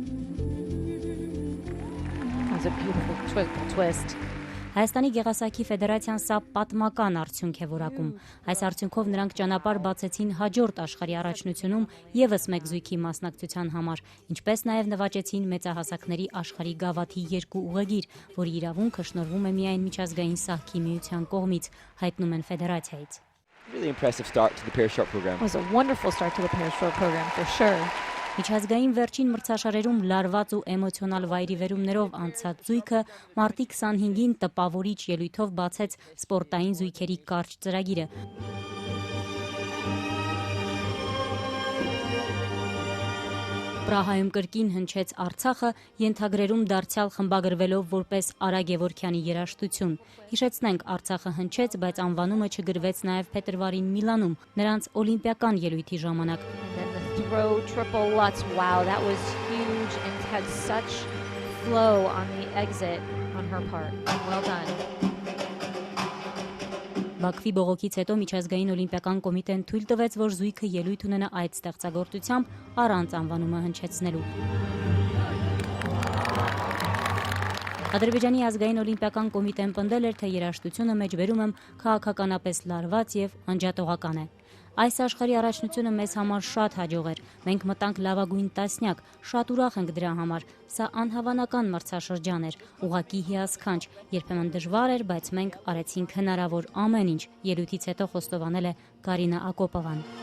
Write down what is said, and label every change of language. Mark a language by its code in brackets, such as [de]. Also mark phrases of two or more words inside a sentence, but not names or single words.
[hy] Հայաստանի Գեղասահքի Ֆեդերացիան սա պատմական արդյունք է որակում։ Այս արդյունքով նրանք ճանապարհ բացեցին հաջորդ աշխարհի առաջնությունում եւս մեկ զույգի մասնակցության համար, ինչպես նաեւ նվաճեցին մեծահասակների աշխարհի գավաթի 2 ուղեգիր, որի իրավունքը շնորհվում է միայն միջազգային սահքի միության կողմից, հայտնում են Ֆեդերացիայից։ [en] Really impressive start to the Pair Short program. It was a wonderful start to the Pair Short program for sure. [hy] Միջազգային վերջին մրցաշարերում լարված ու էմոցիոնալ վայրիվերումներով անցած զույգը մարտի 25-ին տպավորիչ ելույթով բացեց սպորտային զույգերի կարճ ծրագիրը։ Պրահայում կրկին հնչեց Արցախը, ենթագրերում դարձյալ խմբագրվելով որպես Արա Գևորգյանի երաժշտություն։ Հիշեցնենք, Արցախը հնչեց, բայց անվանումը չգրվեց նաև փետրվարին Միլանում, նրանց օլիմպիական ելույթի ժամանակ։ [en] Throw triple Lutz. Wow, that was huge and had such flow on the exit on her part. Well done. [hy] Բաքվի բողոքից հետո միջազգային օլիմպիական կոմիտեն թույլ տվեց, որ զույգը ելույթ ունենա այդ ստեղծագործությամբ առանց անվանումը հնչեցնելու։ Ադրբեջանի ազգային օլիմպիական կոմիտեն պնդել էր, թե երաժշտությունը մեջբերում եմ քաղաքականապես լարված եւ անջատողական է։ Այս աշխարհի առաջնությունը մեզ համար շատ հաջող էր։ Մենք մտանք լավագույն տասնյակ, շատ ուրախ ենք դրա համար։ Սա անհավանական մրցաշրջան էր, ուղղակի հիասքանչ, երբեմն դժվար էր, բայց մենք արեցինք հնարավոր ամեն ինչ, ելույթից հետո խոստովանել է Կարինա Ակոպովան։